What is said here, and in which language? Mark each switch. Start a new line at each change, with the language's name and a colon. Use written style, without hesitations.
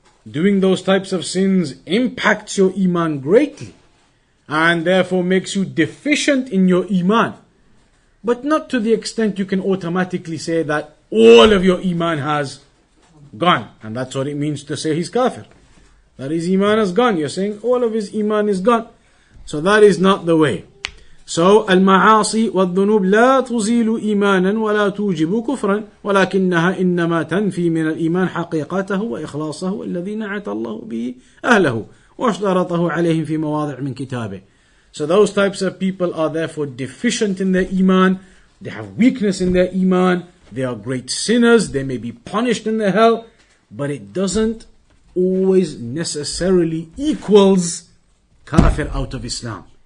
English: Doing those types of sins impacts your iman greatly, and therefore makes you deficient in your iman. But not to the extent you can automatically say that all of your iman has gone. And that's what it means to say he's kafir. That his iman has gone. You're saying all of his iman is gone. So that is not the way. So
Arabic: المعاصي والذنوب لا تزيل إيمانا ولا توجب كفرا ولكنها إنما تنفي من الإيمان حقيقته وإخلاصه الذي نعت الله به أهله واشترطه عليهم في مواضع من كتابه.
English: So those types of people are therefore deficient in their iman. They have weakness in their iman. They are great sinners. They may be punished in the hell, but it doesn't always necessarily equals kafir out of Islam.